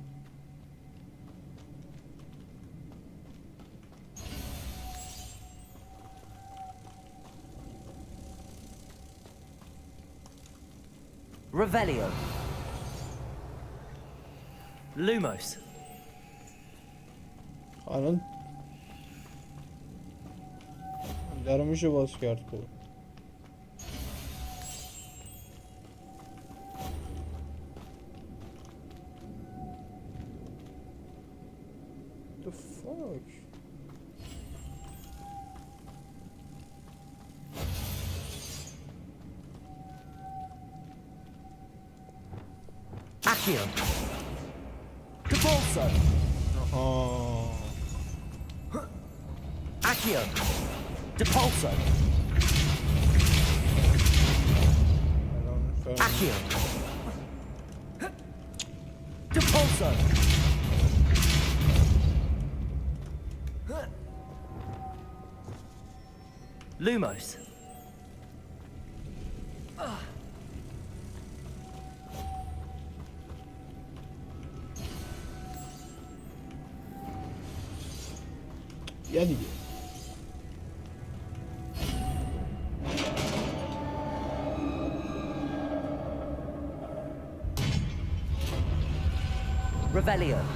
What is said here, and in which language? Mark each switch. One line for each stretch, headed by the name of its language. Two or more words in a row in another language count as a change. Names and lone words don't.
English: Revelio. Lumos.
Persian: الان درو میشه باز کرد خوب.
English: The fuck? Accio. Depulso. Oh. Accio. Depulso. Accio. Depulso. Lumos.
Persian: یا دیگه
English: Revelio.